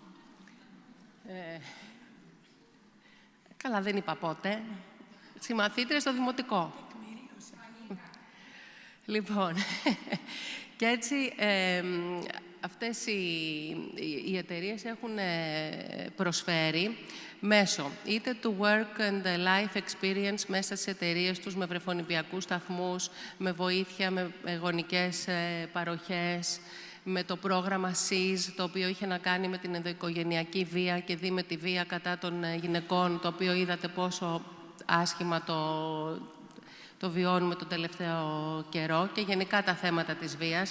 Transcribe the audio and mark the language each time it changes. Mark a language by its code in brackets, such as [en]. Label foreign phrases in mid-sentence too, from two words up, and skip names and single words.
[el] Καλά, δεν είπα πότε. Συμμαθήτριες στο Δημοτικό. Λοιπόν, και έτσι αυτές οι εταιρείες έχουν προσφέρει μέσω είτε του [en] work and life experience [el] μέσα στις εταιρείες τους, με βρεφονιπιακούς σταθμούς, με βοήθεια, με γονικές παροχές, με το πρόγραμμα SIS, το οποίο είχε να κάνει με την ενδοοικογενειακή βία και δει με τη βία κατά των γυναικών, το οποίο είδατε πόσο άσχημα το βιώνουμε το τελευταίο καιρό, και γενικά τα θέματα της βίας.